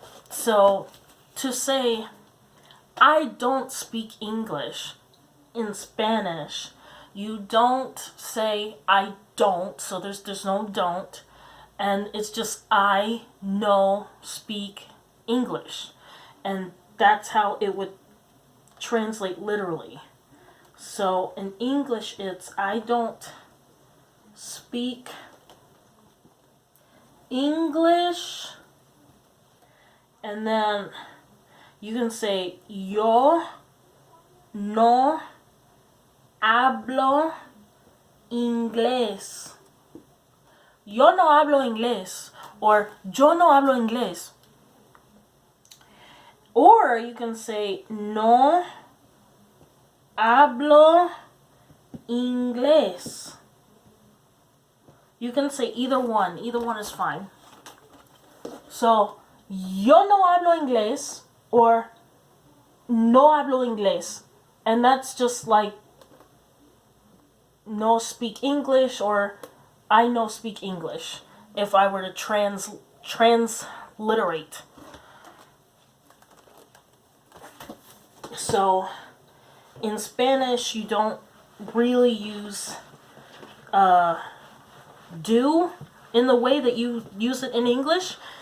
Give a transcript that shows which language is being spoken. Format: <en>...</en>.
<en>So to say, I don't speak English in Spanish, you don't say I don't, so there's no don't, and it's just I no speak English. And that's how it would translate literally. So in English, it's I don't speak English. And then you can say</en> <es>yo no hablo inglés. Yo no hablo inglés. Or yo no hablo inglés.</es> <en>Or you can say</en> <es>no hablo inglés.</es> <en>You can say either one. Either one is fine. So,</en> <es>yo no hablo inglés</es> <en>or</en> <es>no hablo inglés.</es> <en>And that's just like no speak English or I no speak English if I were to transliterate. So, in Spanish, you don't really use do in the way that you use it in English.</en>